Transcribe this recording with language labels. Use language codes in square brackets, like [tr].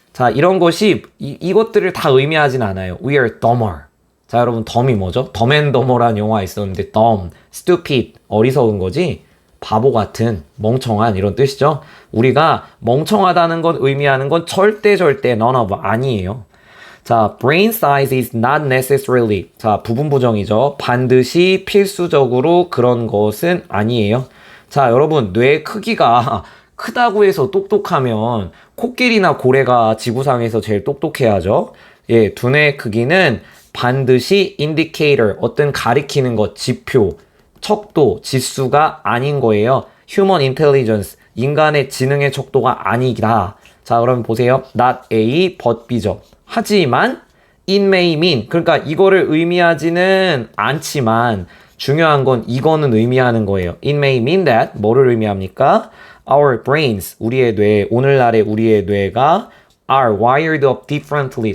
[ko] 자, 이런 것이 이것들을 다 의미하진 않아요. [en] We are dumber. [ko] 자, 여러분, 덤이 뭐죠? 덤 앤 더머라는 영화 있었는데 [en] dumb, stupid, [ko] 어리석은 거지? 바보 같은, 멍청한 이런 뜻이죠. 우리가 멍청하다는 건 의미하는 건 절대 [en] none of [ko] 아니에요. [en] 자, brain size is not necessarily. [ko] 자, 부분 부정이죠. 반드시 필수적으로 그런 것은 아니에요. 자, 여러분, 뇌 크기가 크다고 해서 똑똑하면 코끼리나 고래가 지구상에서 제일 똑똑해야죠. 예, 두뇌 크기는 반드시 indicator, 어떤 가리키는 것, 지표, 척도, 지수가 아닌 거예요. [en] human intelligence, [ko] 인간의 지능의 척도가 아니라. 자, 그럼 보세요. [en] not A, but B죠. [ko] 하지만 [en] it may mean, [ko] 그러니까 이거를 의미하지는 않지만 중요한 건 이거는 의미하는 거예요. [en] It may mean that, [ko] 뭐를 의미합니까? [en] Our brains, [ko] 우리의 뇌, 오늘날의 우리의 뇌가 [en] are wired up differently.